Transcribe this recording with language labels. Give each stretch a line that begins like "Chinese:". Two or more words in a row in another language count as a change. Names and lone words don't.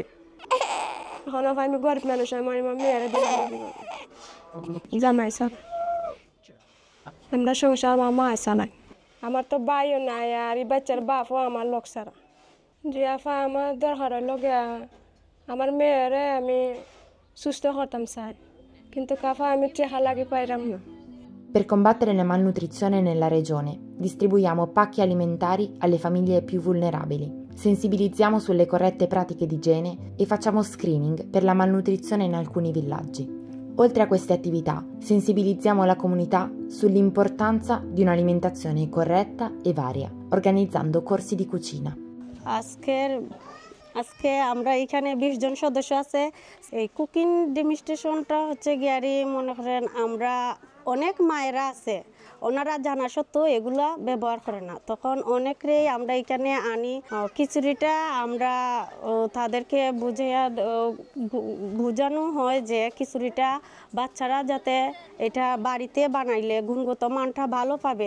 Bangla: এখন আমি গরিব মানুষ, আমার মেয়েরা জামাই সব আমরা সংসার আমার মা চালাই। আমার তো ভাইও নাই, আর এই বাচ্চার বাপও আমার লোক ছাড়া। যে আফা আমার দরকারের লগে আমার মেয়েরে আমি সুস্থ করতাম চাই, কিন্তু কাফা আমি টেহা লাগি পাইলাম না।
Italian: Per combattere la malnutrizione nella regione, distribuiamo pacchi alimentari alle famiglie più vulnerabili, sensibilizziamo sulle corrette pratiche di igiene e facciamo screening per la malnutrizione in alcuni villaggi. Oltre a queste attività, sensibilizziamo la comunità sull'importanza di un'alimentazione corretta e varia, organizzando corsi di cucina.
Bangla: আজকে আমরা এখানে 20 জন সদস্য আছে। এই
English: cooking demonstration
Bangla: হচ্ছে গিয়ারি মনে করেন আমরা অনেক মায়েরা আছে, ওনারা জানা সত্ত্বেও এগুলা ব্যবহার করে না। তখন অনেকেই আমরা এখানে আনি খিচুড়িটা, আমরা তাদেরকে বোঝানো হয় যে খিচুড়িটা বাচ্চারা যাতে এটা বাড়িতে বানাইলে গুণগত মানটা ভালো পাবে।